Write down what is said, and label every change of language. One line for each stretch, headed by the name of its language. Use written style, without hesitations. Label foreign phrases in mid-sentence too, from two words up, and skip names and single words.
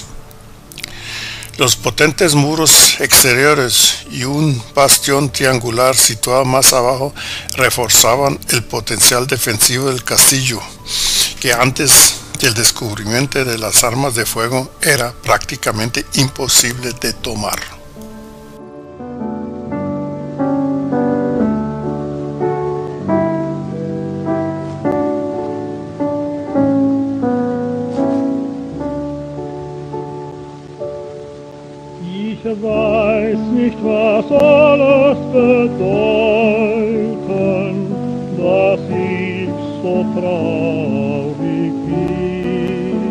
Spanish: Los potentes muros exteriores y un bastión triangular situado más abajo reforzaban el potencial defensivo del castillo, que antes del descubrimiento de las armas de fuego era prácticamente imposible de tomar.
German: Ich weiß nicht, was soll es bedeuten, dass ich so traurig bin.